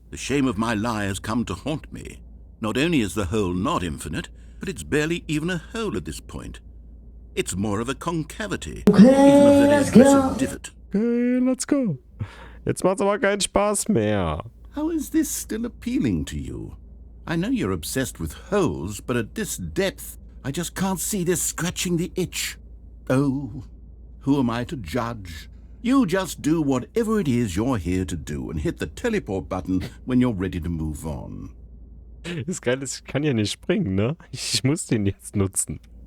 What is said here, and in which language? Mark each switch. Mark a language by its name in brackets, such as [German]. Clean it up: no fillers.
[English] The shame of my lie has come to haunt me. Not only is the hole not infinite, but it's barely even a hole at this point. It's more of a concavity, even a very aggressive divot. Okay, let's go. [German] Jetzt macht's aber keinen Spaß mehr. [English] How is this still appealing to you? I know you're obsessed with holes, but at this depth, I just can't see this scratching the itch. Oh, who am I to judge? You just do whatever it is you're here to do and hit the teleport button when you're ready to move on. [German] Das Geile ist, ich kann ja nicht springen, ne? Ich muss den jetzt nutzen.